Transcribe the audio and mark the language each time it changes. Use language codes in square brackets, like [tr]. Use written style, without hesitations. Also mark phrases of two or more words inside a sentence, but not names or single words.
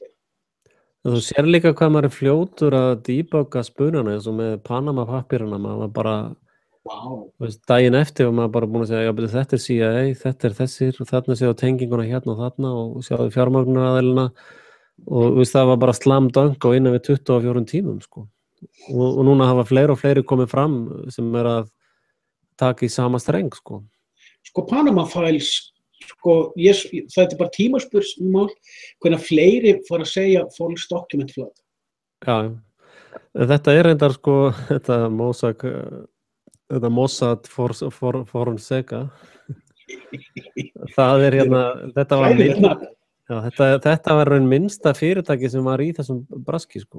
[is] Þú sér líka hvað maður er fljótur að debugga spunana eins og með Panama-pappírana, maður var bara, daginn eftir var maður bara búin að segja, já, þetta er CIA, þetta er þessir og þarna séu tenginguna hérna og þarna og sjáðu fjármögnunaraðilina og það var bara [en] slam dunk [is] á innan við 24 tímum, sko. Og núna hafa fleiri og fleiri komið fram sem að taka í sama streng, sko. Sko, Panama Files, sko, það er bara tímaspursmál hvernig fleiri fara að segja [en] false document flood. [is] Já, þetta er reyndar, sko, þetta Mossad Fonseca. Það er þetta var þetta var raun minnsta fyrirtæki sem var í þessum braski, sko.